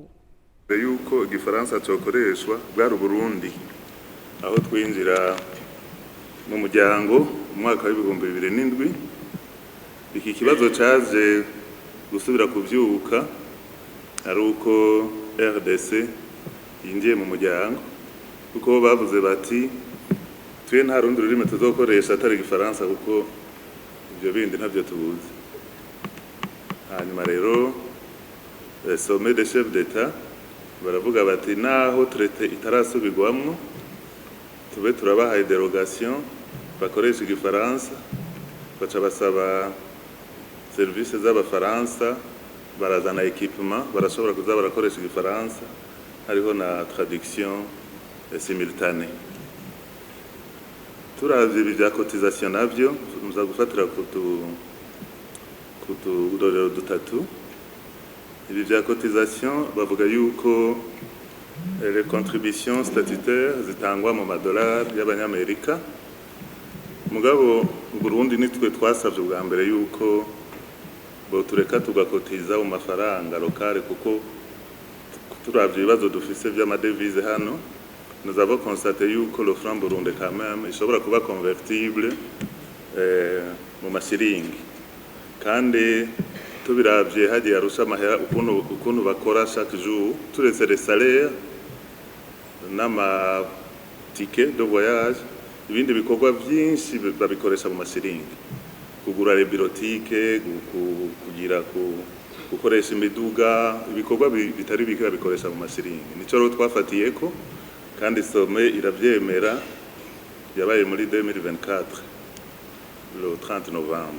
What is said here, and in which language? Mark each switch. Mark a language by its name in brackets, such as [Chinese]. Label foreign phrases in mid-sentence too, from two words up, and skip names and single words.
[Rundi] Yuko igifaransa cokoreshwa bwari Burundi aho twinjira mu muryango umwaka wa 2007 iki kibazo caje gusubira kuvyuka ari uko RDC yinjiye mu muryango kuko bavuze bati twe nta rundi rurimi tuzokoresha atari igifaransa kuko ibyo bindi ntavyo tubuzi. Hanyuma rero [French] sommet des chefs d'État [Rundi] baravuga bati naho traité itarasubirwamwo tube turabahaye derogation bakoresha igifaransa baca basaba service z'abafaransa barazana equipement barashobora kuza barakoresha igifaransa hariho na [French] traduction simultanée. [Rundi] Turavye ibya cotisation navyo muza gufatira kutudorero dutatu. Ibi vya cotisation bavuga yuko [French] les contributions statutaires [Rundi] zitangwa mu madolari y'abanyamerika mugabo Burundi nitwe twasavye bwa mbere yuko bo tureka tugakotiza mu mafaranga lokale kuko turavye ibibazo dufise vy'amadevise hano. [French] Nous avons constaté que le franc burundais quand même [Rundi] ishobora kuba convertible mu mashiringi kandi tubiravye hagiye arusha amahera ukuntu bakora [French] chaque jour [Rundi] turetse [French] les salaires [Rundi] n'ama ticket de voyage ibindi bikorwa byinshi babikoresha mu masiringi, kugura rebirotike, kugira gukoresha imiduga, ibikorwa bitari bike babikoresha mu masiringi. Nico rero twafatiye ko kandi some iravyemera, yabaye muri 2024 [French] le 30 novembre.